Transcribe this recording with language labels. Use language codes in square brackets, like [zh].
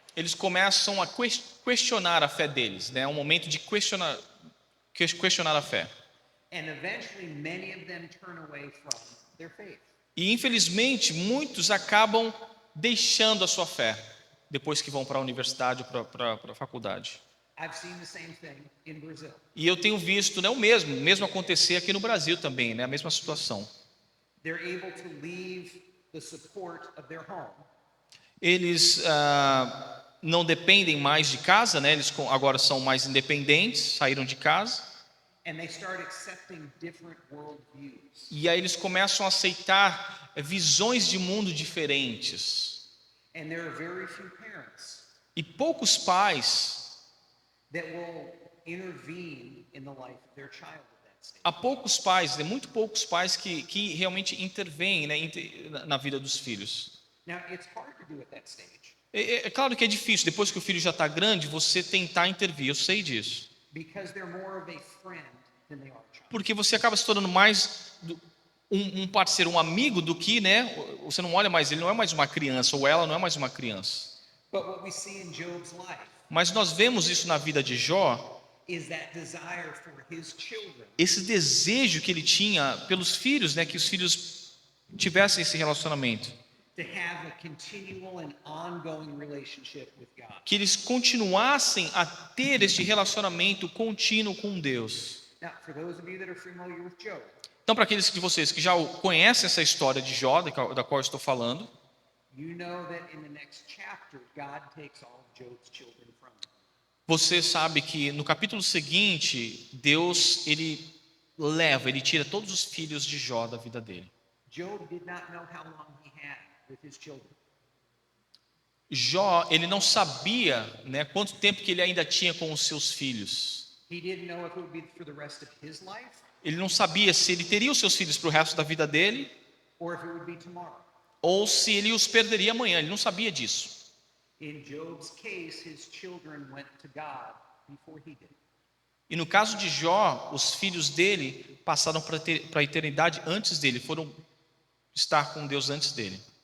[pt] eles começam a questionar a fé deles, né? É um momento de questionar a fé. [en] And eventually, many of them turn away from their faith. [pt] E infelizmente muitos acabam deixando a sua fé depois que vão para a universidade ou para a faculdade. [en] I've seen the same thing in Brazil. [pt] E eu tenho visto, né, o mesmo acontecer aqui no Brasil também, né, a mesma situação. [en] They're able to leave the support of their home [pt] Eles não dependem mais de casa, né, eles agora são mais independentes, saíram de casa. [en] and they start accepting different worldviews. [pt] E aí eles começam a aceitar visões de mundo diferentes. [en] And there are very few parents [pt] E poucos pais, [en] that will intervene in the life of their child at that stage. [pt] há poucos pais, né, muito poucos pais que realmente intervêm, né, na vida dos filhos. [en] Now, it's hard to do at that stage [pt] É claro que é difícil, depois que o filho já está grande, você tentar intervir, eu sei disso. [en] because they're more of a friend than they are a child. [pt] Porque você acaba se tornando mais um parceiro, um amigo do que, né? Você não olha mais, ele não é mais uma criança, ou ela não é mais uma criança. [en] But what we see in Job's life [pt] Mas nós vemos isso na vida de Jó, [en] is that desire for his children [pt] esse desejo que ele tinha pelos filhos, né? Que os filhos tivessem esse relacionamento, [en] to have a continual and ongoing relationship with God. [pt] que eles continuassem a ter este relacionamento contínuo com Deus. [en] Now, for those of you that are familiar with Job, [pt] Então, para aqueles de vocês que já conhecem essa história de Jó, da qual eu estou falando, [en] you know that in the next chapter, God takes all of Job's children from him. [pt] você sabe que no capítulo seguinte, Deus, ele tira todos os filhos de Jó da vida dele. [en] Job did not know how long he had with his children. [pt] Jó, ele não sabia, né, quanto tempo que ele ainda tinha com os seus filhos. [en] He didn't know if it would be for the rest of his life [pt] Ele não sabia se ele teria os seus filhos para o resto da vida dele [en] or if it would be tomorrow. [pt] ou se ele os perderia amanhã. Ele não sabia disso. [en] In Job's case, his children went to God before he did. [pt] E no caso de Jó, os filhos dele passaram para a eternidade antes dele, foram estar com Deus antes dele.